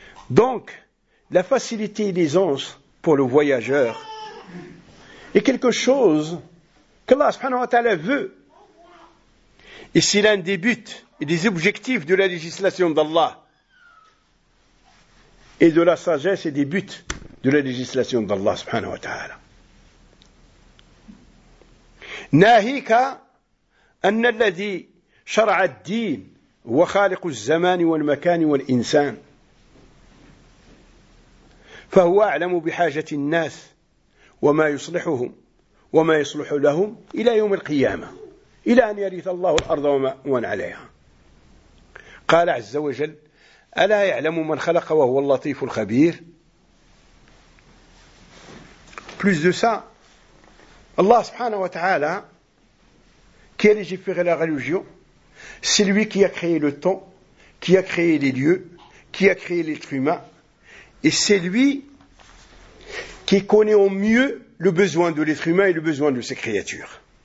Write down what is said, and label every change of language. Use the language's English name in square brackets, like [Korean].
[French] Donc la facilité et l'aisance pour le voyageur est quelque chose qu'Allah subhanahu wa ta'ala veut. Et c'est l'un des buts et des objectifs de la législation d'Allah et de la sagesse et des buts de la législation d'Allah subhanahu wa ta'ala. [Arabic] ناهيك أن الذي شرع الدين هو خالق الزمان والمكان والإنسان فهو أعلم بحاجة الناس وما يصلحهم وما يصلح لهم إلى يوم القيامة إلى أن يرث الله الأرض ومن عليها. قال عز وجل ألا يعلم من خلق وهو اللطيف الخبير. [French] Plus de ça, Allah subhanahu wa ta'ala qui a légiféré la religion, c'est lui qui a créé le temps, qui a créé les lieux, qui a créé l'être humain, et c'est lui qui connaît au mieux le besoin de l'être humain et le besoin de ses créatures.